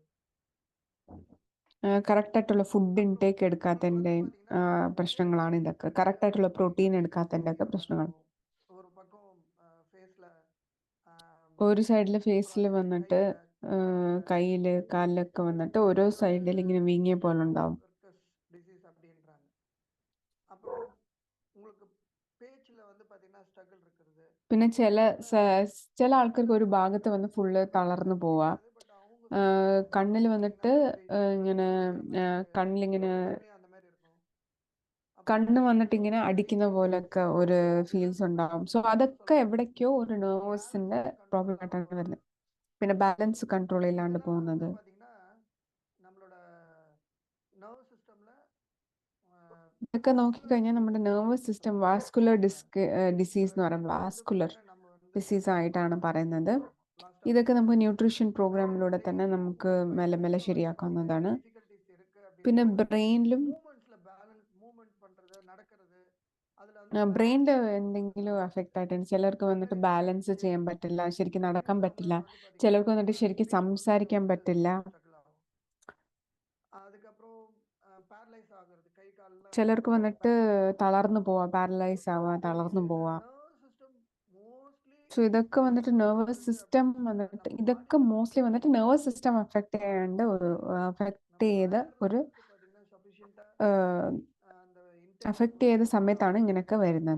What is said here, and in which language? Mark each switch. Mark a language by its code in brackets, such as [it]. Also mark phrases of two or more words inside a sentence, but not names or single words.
[ml] കറക്റ്റ് ആയിട്ടുള്ള [en] food intake [ml] എടുക്കാത്തതിൻ്റെ പ്രശ്നങ്ങളാണ് ഇതൊക്കെ. കറക്റ്റ് ആയിട്ടുള്ള പ്രോട്ടീൻ എടുക്കാത്തതിൻ്റെ ഒക്കെ പ്രശ്നങ്ങൾ. [ta] ஒரு பக்கம் ஃபேஸ்ல, [ml] ഒരു സൈഡിൽ ഫേസിൽ വന്നിട്ട് കയ്യില് കാലിലൊക്കെ വന്നിട്ട് ഓരോ സൈഡിൽ ഇങ്ങനെ വീങ്ങിയ പോലെ ഉണ്ടാവും. [ta] டிசீஸ் அப்படின்றாங்க. அப்புறம் உங்களுக்கு பேச்சுல வந்து பாத்தீங்கன்னா ஸ்ட்ரகிள் இருக்கிறது. [ml] പിന്നെ ചില ആൾക്കാർക്ക് ഒരു ഭാഗത്ത് വന്ന് ഫുള്ള് തളർന്നു പോവാ. കണ്ണിൽ വന്നിട്ട് ഇങ്ങനെ കണ്ണിലിങ്ങനെ [ta] அந்த மாதிரி இருக்கும். [ml] കണ്ണ് വന്നിട്ട് ഇങ്ങനെ അടിക്കുന്ന പോലൊക്കെ ഒരു ഫീൽസ് ഉണ്ടാവും. സോ അതൊക്കെ എവിടേക്കോ ഒരു നെർവസിന്റെ പ്രോബ്ലം ആയിട്ടാണ് വരുന്നത്. പിന്നെ [en] balance control [ml] ഇല്ലാണ്ട് പോകുന്നത്. [ta] பாத்தீங்கன்னா நம்மளோட நர்வஸ் சிஸ்டம்ல [ml] ഇതൊക്കെ നോക്കിക്കഴിഞ്ഞാൽ നമ്മുടെ [en] nervous system vascular disease [ml] എന്ന് പറയുമ്പോൾ [en] vascular disease [ml] ആയിട്ടാണ് പറയുന്നത്. ഇതൊക്കെ നമുക്ക് ന്യൂട്രീഷൻ പ്രോഗ്രാമിലൂടെ തന്നെ നമുക്ക് മെല്ലെ മെല്ലെ ശരിയാക്കാവുന്നതാണ്. പിന്നെ ബ്രെയിനിലും ബ്രെയിനിൽ എന്തെങ്കിലും അഫക്റ്റ് ആയിട്ടുണ്ട്. ചിലർക്ക് വന്നിട്ട് ബാലൻസ് ചെയ്യാൻ പറ്റില്ല, ശരിക്കും നടക്കാൻ പറ്റില്ല. ചിലർക്ക് വന്നിട്ട് ശരിക്കും സംസാരിക്കാൻ പറ്റില്ല. [ta] அதுக்கப்புறம் பேரலைஸ் ஆகுறது, கை கால்லாம் [ml] ചിലർക്ക് വന്നിട്ട് തളർന്നു പോവാ, പാരലൈസ് ആവാ, തളർന്നു പോവാ. സോ ഇതൊക്കെ വന്നിട്ട് [en] nervous system [ml] വന്നിട്ട് ഇതൊക്കെ മോസ്റ്റ്ലി വന്നിട്ട് [en] nervous system affect [ml] ചെയ്ത സമയത്താണ് ഇങ്ങനെയൊക്കെ വരുന്നത്.